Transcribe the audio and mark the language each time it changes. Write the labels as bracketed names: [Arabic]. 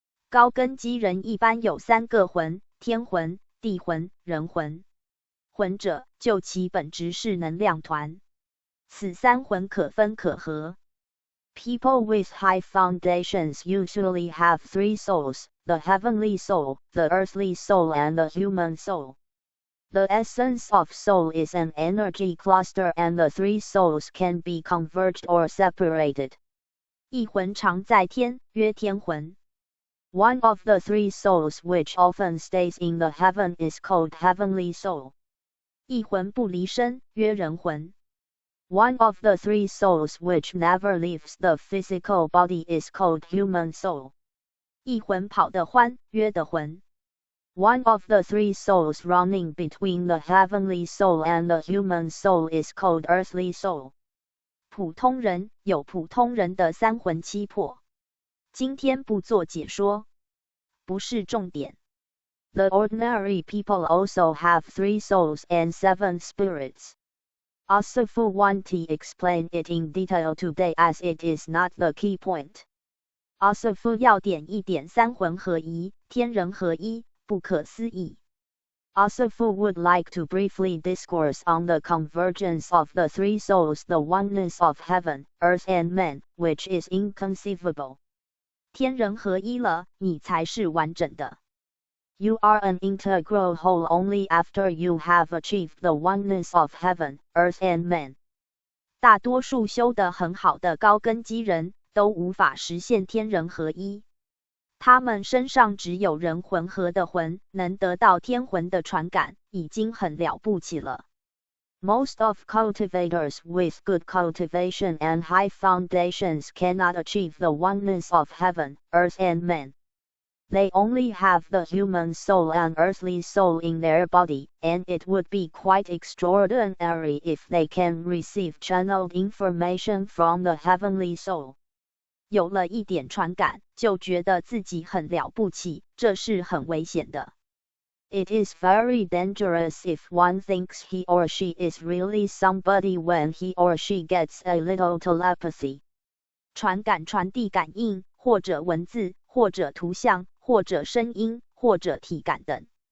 [Chinese] 高根基人一般有三个魂：天魂、地魂、人魂。魂者，就其本质是能量团。此三魂可分可合。 [English] People with high foundations usually have three souls: the heavenly soul, the earthly soul, and the human soul. The essence of soul is an energy cluster, and the three souls can be converged or separated. [Chinese] 一魂常在天，曰天魂。 [English] One of the three souls which often stays in the heaven is called heavenly soul. [Chinese] 一魂不离身，曰人魂。 [English] One of the three souls which never leaves the physical body is called human soul. [Chinese] 一魂跑得欢，曰的魂。 [English] One of the three souls running between the heavenly soul and the human soul is called earthly soul. [Chinese] 普通人有普通人的三魂七魄。今天不做解说，不是重点。 [English] The ordinary people also have three souls and seven spirits. Asaphu won't explain it in detail today as it is not the key point. [Chinese] Asaphu 要点一点三魂合一，天人合一，不可思议。 [English] Asaphu would like to briefly discourse on the convergence of the three souls, the oneness of heaven, earth and man, which is inconceivable. [Chinese] 天人合一了，你才是完整的。 [English] You are an integral whole only after you have achieved the oneness of heaven, earth and man. [Chinese] 大多数修得很好的高根基人都无法实现天人合一。他们身上只有人魂合的魂，能得到天魂的传感，已经很了不起了。 [English] Most of cultivators with good cultivation and high foundations cannot achieve the oneness of heaven, earth and man. They only have the human soul and earthly soul in their body, and it would be quite extraordinary if they can receive channeled information from the heavenly soul. [Chinese] 有了一点传感，就觉得自己很了不起，这是很危险的。 [English] It is very dangerous if one thinks he or she is really somebody when he or she gets a little telepathy. [Chinese] 传感传递感应，或者文字，或者图像，或者声音，或者体感等。